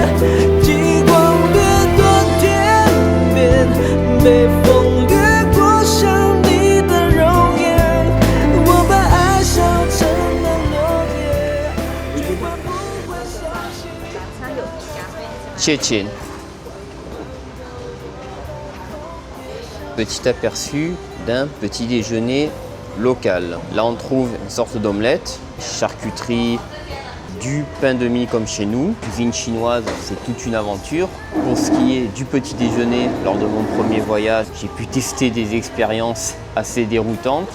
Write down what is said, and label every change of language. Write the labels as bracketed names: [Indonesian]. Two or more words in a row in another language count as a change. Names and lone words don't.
[Chinese] 极光掠过天边，被风掠过想你的容颜。我把爱烧成了落叶，却换不回熟悉。 [French] 谢谢。Petit aperçu d'un petit déjeuner local. Là, on trouve une sorte d'omelette, charcuterie, du pain de mie comme chez nous. Cuisine chinoise, c'est toute une aventure. Pour ce qui est du petit déjeuner, lors de mon premier voyage, j'ai pu tester des expériences assez déroutantes.